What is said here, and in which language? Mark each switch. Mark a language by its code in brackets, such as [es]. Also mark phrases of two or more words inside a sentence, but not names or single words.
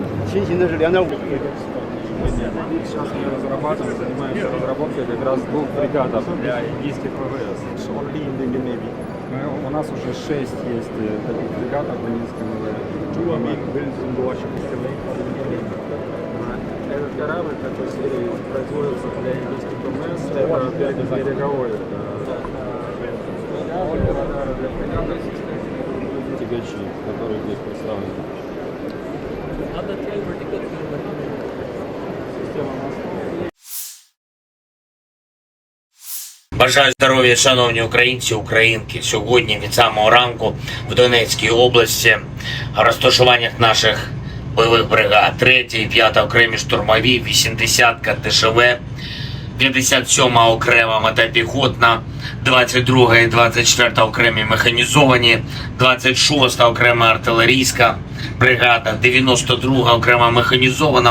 [zh] 轻型的是2.5. [ru] Сейчас мы разрабатываем, занимаемся разработкой как раз 2 фрегатов для индийских ВВС. У нас уже 6 есть таких фрегатов в индийском ВВС. Этот корабль, который производится для индийских ВМС, это береговой. Для фрегатов тягачи, которые здесь представлены. [uk] Бажаю здоров'я, шановні українці, українки. Сьогодні від самого ранку в Донецькій області в розташуваннях наших бойових бригад 3-й і 5-та окремі штурмові, 80-ка ТШВ, 57-ма окрема мотопіхотна, 22-га і 24-та окремі механізовані, 26-та окрема артилерійська бригада, 92-га окрема механізована.